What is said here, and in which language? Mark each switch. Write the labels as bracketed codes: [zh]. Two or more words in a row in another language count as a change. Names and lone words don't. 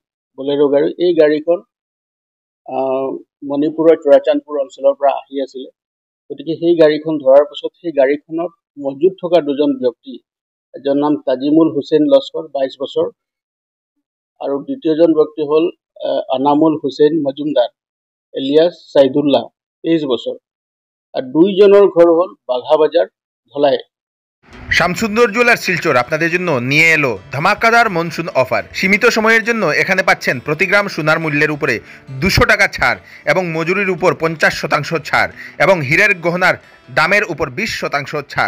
[as] এই গাড়ীখন মণিপুৰৰ চুৰাচান্দপুৰ অঞ্চলৰ পৰা আহি আছিলে। গতিকে সেই গাড়ীখন ধৰাৰ পাছত সেই গাড়ীখনত মজুত থকা দুজন ব্যক্তি, এজন নাম তাজিমুল হুছেইন লস্কৰ 22 বছৰ আৰু দ্বিতীয়জন ব্যক্তি হ'ল আনামুল হুছেইন মজুমদাৰ এলিয়াছ ছাইদুল্লাহ 23 বছর। [bn] আর দুইজনের ঘর হল বাঘাবাজার ধলাই। শামসুন্দর জুয়েলার্স শিলচর আপনাদের জন্য নিয়ে এলো ধামাকাদার মনসুন অফার। সীমিত সময়ের জন্য এখানে পাচ্ছেন প্রতি গ্রাম সোনার মূল্যের উপরে 200 টাকা ছাড় এবং মজুরির উপর 50% ছাড় এবং হীরের গহনার দামের উপর 20% ছাড়।